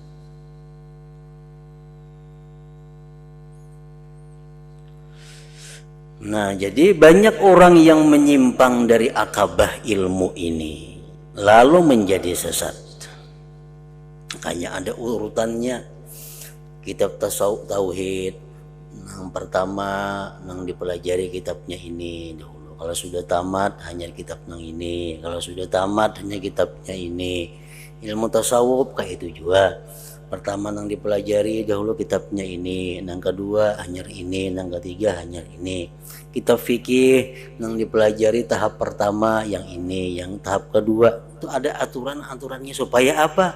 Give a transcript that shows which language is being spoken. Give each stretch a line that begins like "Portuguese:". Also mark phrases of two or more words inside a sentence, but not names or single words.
Indonesian: Nah, jadi banyak orang yang menyimpang dari akabah ilmu ini, lalu menjadi sesat. Makanya ada urutannya. kitab tasawuf tauhid. Yang pertama nang dipelajari kitabnya ini dahulu. Kalau sudah tamat hanya kitab nang ini. Kalau sudah tamat hanya kitabnya ini. Ilmu tasawuf kayak itu juga. Pertama nang dipelajari dahulu kitabnya ini, nang kedua hanya ini, nang ketiga hanya ini. Kitab fikih nang dipelajari tahap pertama yang ini, yang tahap kedua itu ada aturan-aturannya supaya apa?